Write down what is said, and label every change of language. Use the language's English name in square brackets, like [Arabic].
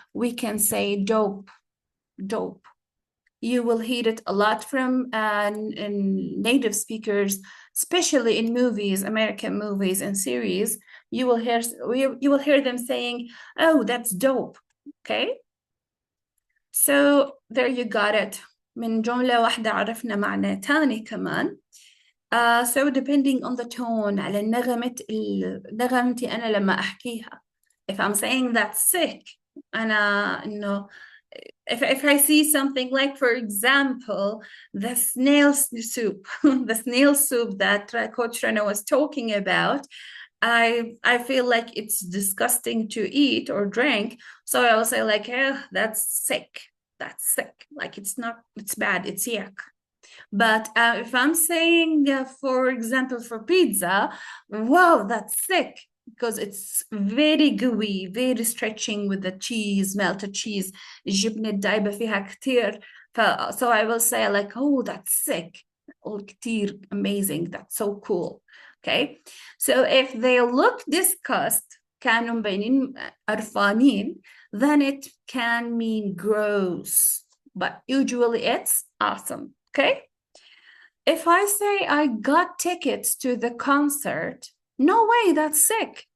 [English] We can say dope, dope. You will hear it a lot from in native speakers, especially in movies, American movies and series. You will hear them saying, oh, that's dope, okay? So there you got it. [Arabic] من جملة واحدة عرفنا معنى تاني كمان. [English] So depending on the tone [Arabic] على نغمتي أنا لما أحكيها. [English] If I'm saying that's sick, [Arabic] أنا إنه [English] if I see something like, for example, the snail soup, the snail soup that Coach Rana was talking about, I feel like it's disgusting to eat or drink. So I will say like, oh, that's sick. That's sick. Like it's not, it's bad. It's yuck. But if I'm saying, for example, for pizza, wow, that's sick. Because it's very gooey, very stretching with the cheese, melted cheese. [Arabic] الجبنة الدايبة فيها كتير. [English] So I will say like, oh, that's sick. Oh, كتير amazing. That's so cool. Okay. So if they look disgust, [Arabic] كانوا مبينين قرفانين, [English] then it can mean gross. But usually it's awesome. Okay. If I say I got tickets to the concert, no way, that's sick.